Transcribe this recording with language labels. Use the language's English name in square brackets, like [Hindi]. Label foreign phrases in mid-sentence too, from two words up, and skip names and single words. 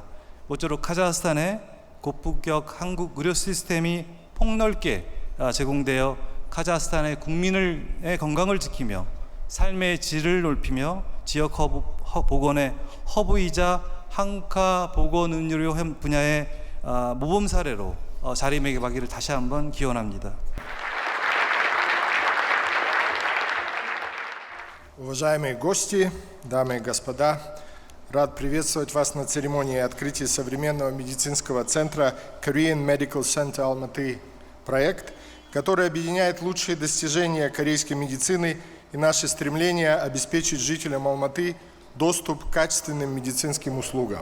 [Korean] 모쪼록 카자흐스탄의 고품격 한국 의료 시스템이 폭넓게 제공되어 카자흐스탄의 국민의 건강을 지키며 삶의 질을 높이며 지역 보건의 허브이자 한카 보건의료 분야의 모범 사례로 자리매김하기를 다시 한번 기원합니다. [Russian] Уважаемые гости, дамы и господа, рад приветствовать вас на церемонии открытия современного медицинского центра Korean Medical Center Almaty проект, который объединяет лучшие достижения корейской медицины и наше стремление обеспечить жителям Алматы доступ к качественным медицинским услугам.